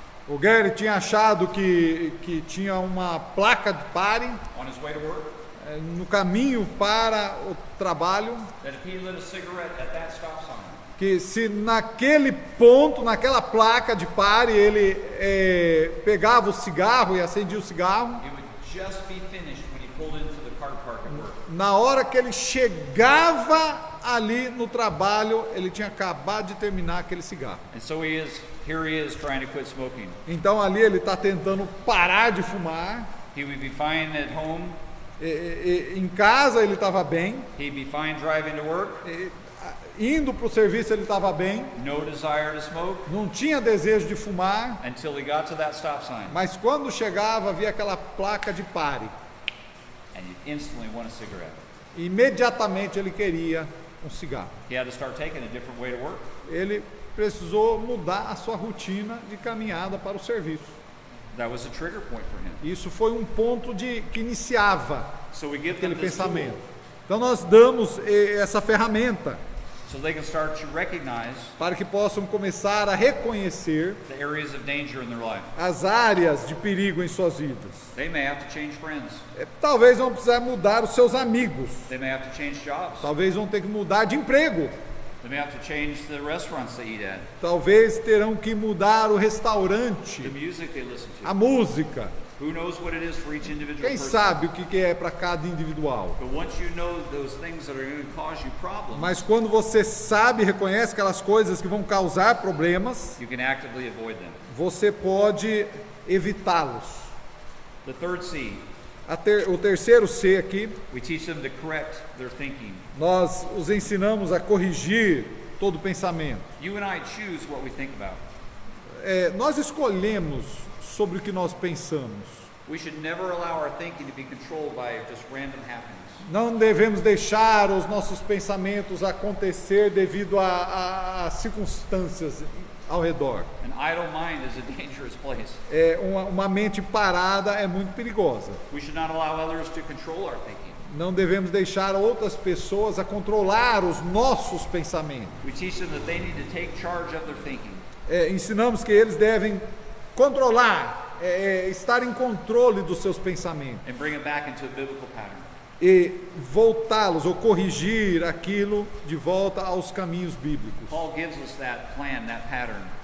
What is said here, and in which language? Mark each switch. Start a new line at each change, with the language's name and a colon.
Portuguese: O Gary tinha achado que tinha uma placa de pare
English: on his way to work,
Portuguese: no caminho para o trabalho,
English: that if he lit a cigarette at that stop sign,
Portuguese: que se naquele ponto, naquela placa de pare, ele pegava o cigarro e acendia o cigarro,
English: it would just be finished when he pulled into the car park at work.
Portuguese: na hora que ele chegava ali no trabalho ele tinha acabado de terminar aquele cigarro.
English: And so here he is trying to quit smoking.
Portuguese: Então ali ele está tentando parar de fumar.
English: He would be fine at home.
Portuguese: Em casa ele estava bem.
English: He'd be fine driving to work.
Portuguese: Indo para o serviço ele estava bem.
English: No desire to smoke.
Portuguese: Não tinha desejo de fumar.
English: Until he got to that stop sign.
Portuguese: Mas quando chegava havia aquela placa de pare.
English: And you instantly want a cigarette.
Portuguese: Imediatamente ele queria um cigarro.
English: He had to start taking a different way to work.
Portuguese: Ele precisou mudar a sua rotina de caminhada para o serviço.
English: That was a trigger point for him.
Portuguese: Isso foi um ponto que iniciava
English: So we give
Portuguese: aquele
English: them this
Portuguese: pensamento.
English: tool
Portuguese: Então nós damos essa ferramenta
English: so they can start to recognize
Portuguese: para que possam começar a reconhecer
English: the areas of danger in their life.
Portuguese: as áreas de perigo em suas vidas.
English: They may have to change friends.
Portuguese: Talvez vão precisar mudar os seus amigos.
English: They may have to change jobs.
Portuguese: Talvez vão ter que mudar de emprego.
English: They may have to change the restaurants they eat at,
Portuguese: Talvez terão que mudar o restaurante,
English: the music they listen to.
Portuguese: a música.
English: Who knows what it is for each individual
Portuguese: Quem
English: person?
Portuguese: sabe o que é para cada individual.
English: But once you know those things that are going to cause you problems,
Portuguese: Mas quando você sabe e reconhece aquelas coisas que vão causar problemas,
English: you can actively avoid them.
Portuguese: você pode evitá-los.
English: The third C,
Portuguese: O terceiro C aqui,
English: we teach them to correct their thinking.
Portuguese: nós os ensinamos a corrigir todo pensamento.
English: You and I choose what we think about.
Portuguese: Nós escolhemos sobre o que nós pensamos.
English: We should never allow our thinking to be controlled by just random happenings.
Portuguese: Não devemos deixar os nossos pensamentos acontecer devido a circunstâncias ao redor.
English: An idle mind is a dangerous place.
Portuguese: Uma mente parada é muito perigosa.
English: We should not allow others to control our thinking.
Portuguese: Não devemos deixar outras pessoas a controlar os nossos pensamentos.
English: We teach them that they need to take charge of their thinking.
Portuguese: Ensinamos que eles devem controlar, estar em controle dos seus pensamentos
English: And bring it back into a biblical pattern.
Portuguese: e voltá-los ou corrigir aquilo de volta aos caminhos bíblicos.
English: Paul gives us that plan, that pattern.